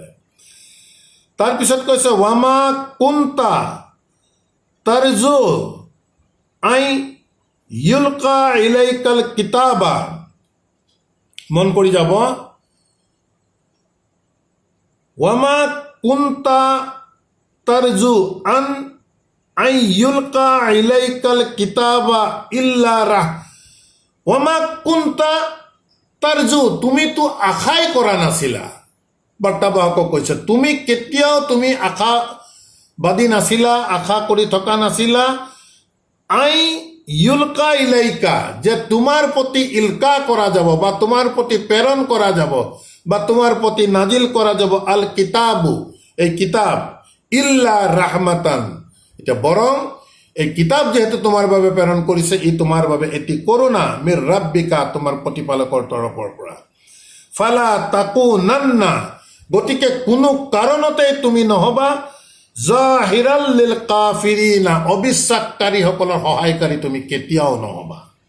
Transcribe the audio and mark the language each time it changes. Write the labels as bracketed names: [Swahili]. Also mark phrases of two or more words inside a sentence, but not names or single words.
[Assamese] তাৰপিছত কৈছে [Arabic] وما كنت ترجو أن يلقى إليك الكتاب, [Assamese] মন কৰি যাব, [Arabic] وما كنت ترجو أن يلقى إليك الكتاب إلا رح وما كنت ترجو, [Assamese] তুমি তো আশাই কৰা নাছিলা। বাৰ্তাবাহকক কৈছে তুমি কেতিয়াও তুমি আশাবাদী নাছিলা, আশা কৰি থকা নাছিলা, [Arabic] أن يلقى إليك, [Assamese] যে তোমাৰ প্ৰতি ইলকা কৰা যাব বা তোমাৰ প্ৰতি প্ৰেৰণ কৰা যাব বা তোমাৰ প্ৰতি নাজিল কৰা যাব [Arabic] الكتاب, [Assamese] এই কিতাব, [Arabic] إلا رحمة, [Assamese] এটা বৰং এই কিতাব যেহেতু তোমাৰ বাবে প্ৰেৰণ কৰিছে, ই তোমাৰ বাবে এটি করুণা, [Arabic] من ربك, [Assamese] তোমাৰ প্ৰতিপালকৰ তৰফৰ পৰা। [Arabic] فلا تكونن, [Assamese] গতিকে কোনো কাৰণতে তুমি নহবা [Arabic] ظهيرا للكافرين, [Assamese] অবিশ্বাসকাৰীসকলৰ সহায়কাৰী তুমি কেতিয়াও নহবা।